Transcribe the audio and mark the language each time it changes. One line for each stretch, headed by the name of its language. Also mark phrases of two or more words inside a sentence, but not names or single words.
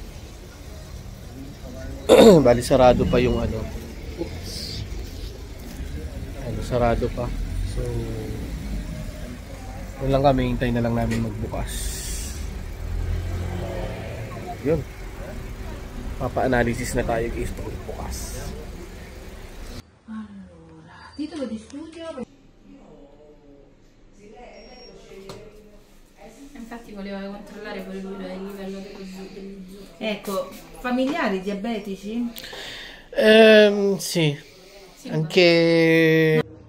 Filipino: Bali sarado pa yung ano. Oops. Sarado pa. So yun lang kami, hintay na lang namin magbukas. Yun. Papa-analysis na tayo guys pag bukas.
Italian: Allora, titolo di studio. Infatti voleva controllare pure lui il livello dello zucchero. Ecco, familiari diabetici? Sì. Anche